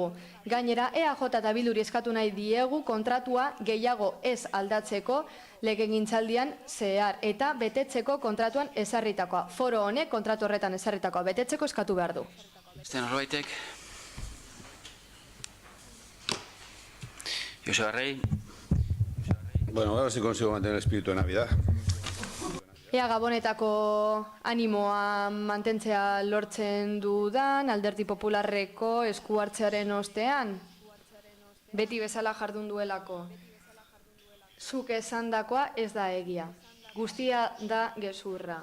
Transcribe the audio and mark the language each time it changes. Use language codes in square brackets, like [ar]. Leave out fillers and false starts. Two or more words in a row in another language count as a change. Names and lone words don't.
[eu] Gainera, EAJ eta Bilduri eskatu nahi diegu kontratua gehiago ez aldatzeko legegintzaldian zehar eta betetzeko kontratuan ezarritakoa. Foro honek kontratu horretan ezarritakoa betetzeko eskatu behar du. Beste norbaitek? Joseba Rey. [es] Bueno, ahora sí consigo mantener el espíritu de Navidad. [eu] Ea Gabonetako animoa mantentzea lortzen dudan, Alderdi Popularreko esku hartzearen ostean, beti bezala jardun duelako. Zuk esandakoa ez da egia, guztia da gezurra.